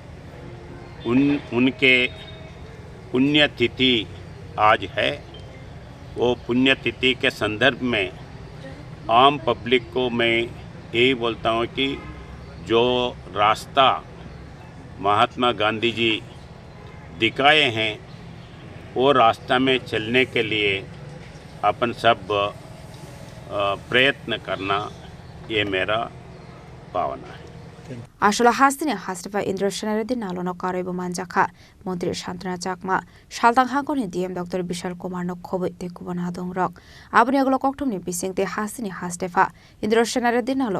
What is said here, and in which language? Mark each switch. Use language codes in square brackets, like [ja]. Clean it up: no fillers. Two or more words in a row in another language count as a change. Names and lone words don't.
[hi] उनके पुण्यतिथि आज है वो पुण्यतिथि के संदर्भ में आम पब्लिक को मैं यही बोलता हूँ कि जो रास्ता महात्मा गांधी जी दिखाए हैं वो रास्ता में चलने के लिए अपन सब प्रयत्न करना ये मेरा भावना है [trp] Ashula Hastini Hastefa Indro Shenere Dinalo no Karebo Manjaka Montri Shantana Jakma Shaltang Hangoni DM Dr. Bishal Kumar Nokhobi Tekubunadung Rock Abuni Aglo Koktumni Bisingte Hastini Hastefa Indro Shenere Dinalo